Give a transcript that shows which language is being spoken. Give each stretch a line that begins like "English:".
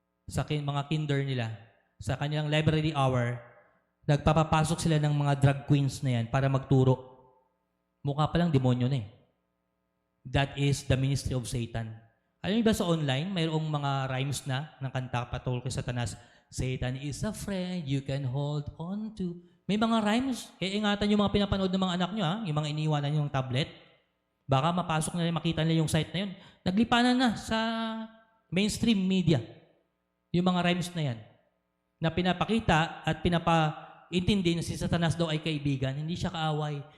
Filipino: Sa mga kinder nila, sa kanilang library hour, nagpapapasok sila ng mga drag queens na yan para magturo. Mukha pa lang demonyo na eh.
English: That is the ministry of Satan.
Filipino: Alam niyo ba sa online, mayroong mga rhymes na ng kanta patungkol kay Satanas.
English: Satan is a friend you can hold on to.
Filipino: May mga rhymes. Ingatan yung mga pinapanood ng mga anak nyo, yung mga iniiwanan nyo ng tablet. Baka mapasok nila, makita nila yung site na yun. Naglipanan na sa mainstream media. Yung mga rhymes na yan. Na pinapakita at pinapaintindi na si Satanas daw ay kaibigan. Hindi siya kaaway.